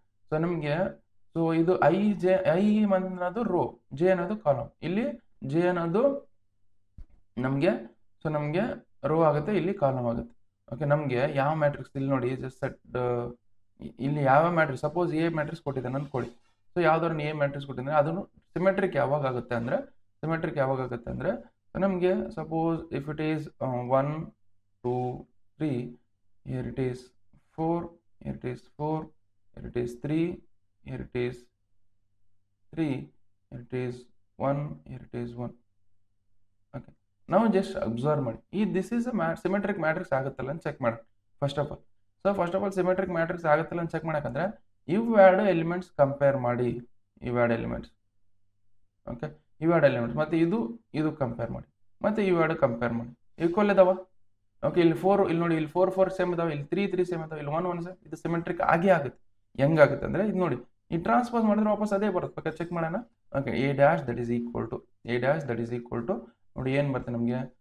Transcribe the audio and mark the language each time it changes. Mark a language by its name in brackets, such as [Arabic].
[Kannada] So ನಮಗೆ so ಇದು I ಅನ್ನೋದು ರೋ, ಜೆ ಅನ್ನೋದು ಕಾಲಮ್. ಇಲ್ಲಿ ಜೆ ಅನ್ನೋದು ನಮಗೆ ಸೊ ನಮಗೆ ರೋ ಆಗುತ್ತೆ, ಇಲ್ಲಿ ಕಾಲಮ್ ಆಗುತ್ತೆ. ಓಕೆ, ನಮಗೆ ಯಾವ ಮ್ಯಾಟ್ರಿಕ್ಸ್ ಇಲ್ಲಿ ನೋಡಿ ಜಸ್ಟ್ ಸೆಟ್ ಇಲ್ಲಿ ಯಾವ ಮ್ಯಾಟ್ರಿಕ್ಸ್ ಸಪೋಸ್ ಎ ಮ್ಯಾಟ್ರಿಕ್ಸ್ ಕೊಟ್ಟಿದ್ದಾನೆ ಅಂದ್ಕೊಳ್ಳಿ. ಸೊ ಯಾವ್ದಾದ್ರು ಎ ಮ್ಯಾಟ್ರಿಕ್ಸ್ ಕೊಟ್ಟಿದ್ದಾನೆ ಅದನ್ನು ಸಿಮೆಟ್ರಿಕ್ ಯಾವಾಗ ಆಗುತ್ತೆ ಅಂದರೆ ನಮಗೆ [English] Suppose if it is 1 2 3 here it is 4 here it is 4 here it is 3 here it is 3 here it is 1 here it is 1. [Kannada] Okay, ನಾವು ಜಸ್ಟ್ ಅಬ್ಸರ್ವ್ ಮಾಡಿ ಈ [English] this is a symmetric matrix [Kannada] ಆಗುತ್ತಲ್ಲ ಅಂತ check ಮಾಡೋಣ [English] First of all. [Kannada] Symmetric matrix ಆಗುತ್ತಲ್ಲ ಅಂತ check ಮಾಡಬೇಕಂದ್ರೆ ಇವೆರಡು ಎಲಿಮೆಂಟ್ಸ್ ಕಂಪೇರ್ ಮಾಡಿ. ಇವೆರಡು ಎಲಿಮೆಂಟ್ಸ್ ಓಕೆ, ಇವೆರಡು ಎಲಿಮೆಂಟ್ಸ್ ಮತ್ತು ಇದು ಕಂಪೇರ್ ಮಾಡಿ, ಮತ್ತು ಇವೆರಡು ಕಂಪೇರ್ ಮಾಡಿ. ಈಕ್ವಲ್ ಇದಾವ. ಓಕೆ, ಇಲ್ಲಿ 4 ಇಲ್ಲಿ ನೋಡಿ, ಇಲ್ಲಿ 4 4 ಸೇಮ್ ಇದಾವೆ, ಇಲ್ಲಿ 3 3 ಸೇಮ್ ಇದಾವೆ, ಇಲ್ಲಿ 1 1 ಸೇಮ್. ಇದು ಸಿಮೆಟ್ರಿಕ್ ಆಗೇ ಆಗುತ್ತೆ. ಹೆಂಗಾಗುತ್ತೆ ಅಂದರೆ ಇದು ನೋಡಿ, ಈ ಟ್ರಾನ್ಸ್ಪೋಸ್ ಮಾಡಿದ್ರೆ ವಾಪಸ್ ಅದೇ ಬರುತ್ತೆ. ಬೇಕಾದ್ರೆ ಚೆಕ್ ಮಾಡೋಣ. Okay, [English] a dash that is equal to [Kannada] ನೋಡಿ ಏನು ಬರುತ್ತೆ ನಮಗೆ.